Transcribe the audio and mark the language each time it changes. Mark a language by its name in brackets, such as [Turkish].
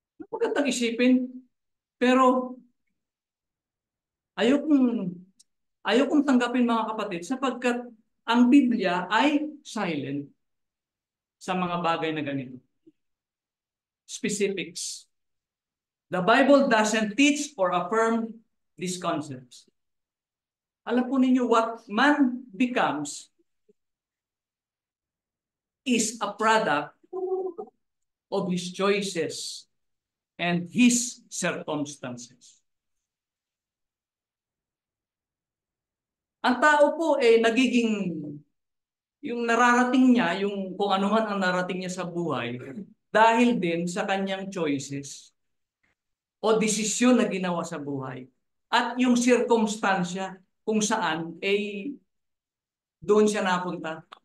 [Filipino] Magandang isipin, pero ayokong tanggapin mga kapatid sapagkat ang Biblia ay silent sa mga bagay na ganito. [English] Specifics. The Bible doesn't teach or affirm these concepts. [Filipino] Alam po ninyo, [English] what man becomes is a product of his choices and his circumstances. [Filipino] Ang tao po nagiging, yung nararating niya, yung kung ano man ang narating niya sa buhay, dahil din sa kanyang choices o desisyon na ginawa sa buhay. At yung circumstansya kung saan doon siya napunta.